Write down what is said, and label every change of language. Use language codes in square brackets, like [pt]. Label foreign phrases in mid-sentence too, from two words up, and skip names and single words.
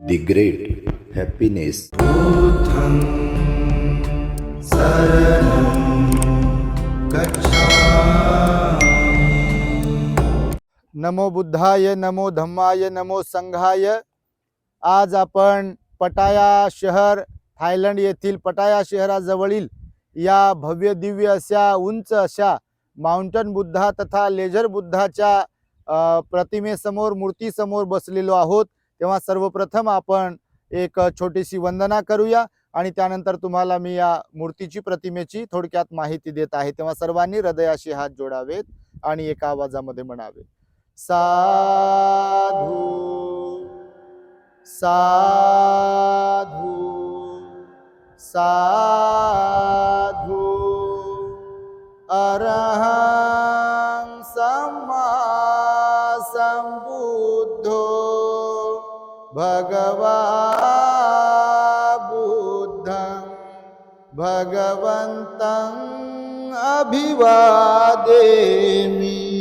[en] The great happiness. [pi] बुद्धं शरणं गच्छामि। नमो बुद्धाय, नमो धम्माय, नमो संघाय। [mr] आज आपण पटाया शहर, थायलंड येथील पटाया शहराजवळील या भव्य दिव्य अशा उंच अशा माउंटन बुद्धा तथा लेझर बुद्धाच्या प्रतिमेसमोर, मूर्तीसमोर बसलेलो आहोत। तेव्हा सर्वप्रथम आपण एक छोटीशी वंदना करूया आणि त्यानंतर तुम्हाला मी या मूर्तीची, प्रतिमेची थोडक्यात माहिती देत आहे। तेव्हा सर्वांनी हृदयाशी हात जोडावेत आणि एका आवाजामध्ये म्हणावे, [pi] साधू साधू साधू। अरहं सम्मा सम्बुद्धो भगवा बुद्धं भगवन्तं अभिवादेमि।